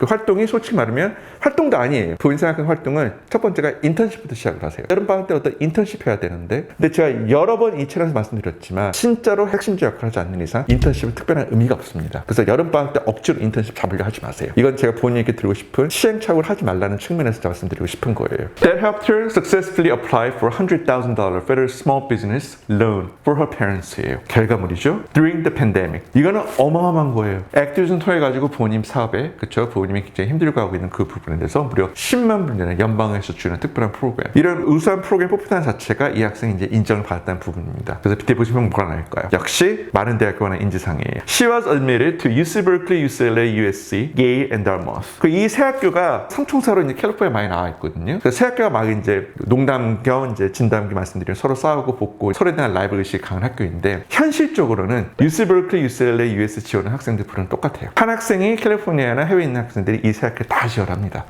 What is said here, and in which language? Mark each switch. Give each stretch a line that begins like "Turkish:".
Korean: 그 활동이 솔직히 말하면 활동도 아니에요. 본인 생각하는 활동은 첫 번째가 인턴십부터 시작을 하세요. 여름방학 때 어떤 인턴십 해야 되는데 근데 제가 여러 번 이 채널에서 말씀드렸지만 진짜로 핵심적 역할을 하지 않는 이상 인턴십은 특별한 의미가 없습니다. 그래서 여름방학 때 억지로 인턴십 잡으려 하지 마세요. 이건 제가 본인에게 드리고 싶은 시행착오를 하지 말라는 측면에서 말씀드리고 싶은 거예요.
English: That helped her successfully apply for $100,000 federal small business loan for her parents예요.
Korean: 결과물이죠.
English: During the pandemic.
Korean: 이거는 어마어마한 거예요. 액티비즘 통해 가지고 부모님 사업에 그쵸 부모님이 굉장히 힘들고 하고 있는 그 부분에 대해서 무려 10만 불이나 연방에서 주는 특별한 프로그램. 이런 우수한 프로그램 뽑히다는 자체가 이 학생이 이제 인정을 받았다는 부분입니다. 그래서 밑에 보시면 뭐가 나올까요? 역시 많은 대학교나 인지상이에요.
English: She was admitted to UC Berkeley, UCLA, USC, Yale, and Dartmouth.
Korean: 그 이 세 학교가 삼총사로 이제 캘리포니아에 많이 나와 있거든요. 그 세 학교가 막 이제 농담 겸 이제 진담 겸 말씀드리면 서로 싸우고 붙고 서로에 대한 라이벌 의식이 강한 학교인데 현실적으로는 UC Berkeley, UCLA, USC 지원하는 학생들 부르는 똑같아요. 한 학생이 캘리포니아나 해외에 있는 학생들이 이 세 학교에 다 지원합니다.